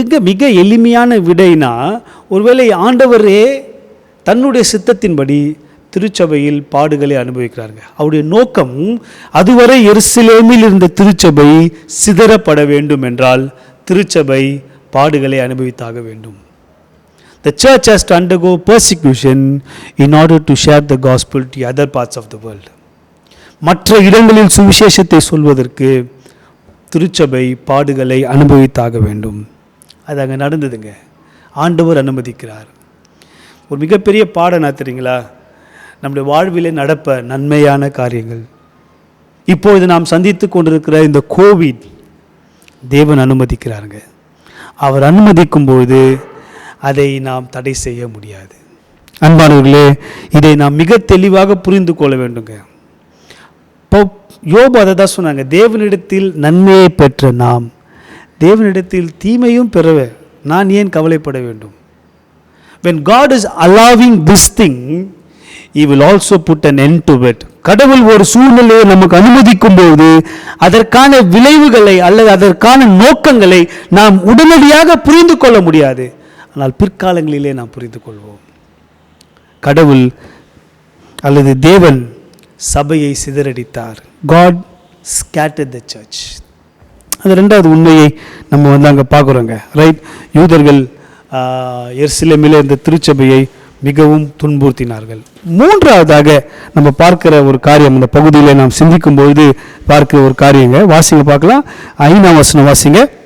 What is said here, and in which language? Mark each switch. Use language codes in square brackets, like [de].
[ta] மிக எளிமையான விடைனா, ஒருவேளை ஆண்டவரே தன்னுடைய சித்தத்தின்படி திருச்சபையில் பாடுகளை அனுபவிக்கிறாங்க. அவருடைய நோக்கம் அதுவரை எருசலேமில் இருந்த திருச்சபை சிதறப்பட வேண்டும் என்றால் திருச்சபை பாடுகளை அனுபவித்தாக வேண்டும். [en] The church has to undergo persecution in order to share the gospel to other parts of the world. [ta] மற்ற இடங்களில் சுவிசேஷத்தை சொல்வதற்கு திருச்சபை பாடுகளை அனுபவித்தாக வேண்டும். அது அங்கே நடந்ததுங்க. ஆண்டவர் அனுமதிக்கிறார். ஒரு மிகப்பெரிய பாடம் தெரியுங்களா? நம்முடைய வாழ்விலே நடப்ப நன்மையான காரியங்கள். இப்பொழுது நாம் சந்தித்து கொண்டிருக்கிற இந்த கோவிட் தேவன் அனுமதிக்கிறாருங்க. அவர் அனுமதிக்கும் பொழுது அதை நாம் தடை செய்ய முடியாது. அன்பானவர்களே, இதை நாம் மிக தெளிவாக புரிந்து கொள்ள வேண்டுங்க. யோபு அதை தான் சொன்னாங்க, தேவனிடத்தில் நன்மையை பெற்ற நாம் தேவனிடத்தில் தீமையும் பெறவே நான் ஏன் கவலைப்பட வேண்டும்? [en] When God is allowing this thing, He will also put an end to it. [ta] கடவுள் ஒரு சூழ்நிலையை நமக்கு அனுமதிக்கும் போது அதற்கான விளைவுகளை அல்லது அதற்கான நோக்கங்களை நாம் உடனடியாக புரிந்து கொள்ள முடியாது. ஆனால் பிற்காலங்களிலே நாம் புரிந்து கொள்வோம். கடவுள் அல்லது தேவன் சபையை சிதறடித்தார். [en] God scattered the church. [ta] அது ரெண்டாவது உண்மையை நம்ம அங்கே பார்க்குறோங்க. ரைட், யூதர்கள் எருசலேமிலே இந்த திருச்சபையை மிகவும் துன்புறுத்தினார்கள். மூன்றாவதாக நம்ம பார்க்கிற ஒரு காரியம், இந்த பகுதியில் நாம் சிந்திக்கும் பொழுது பார்க்கிற ஒரு காரியங்க. வாசிங்க பார்க்கலாம். 5ஆம் வசனம் வாசிங்க.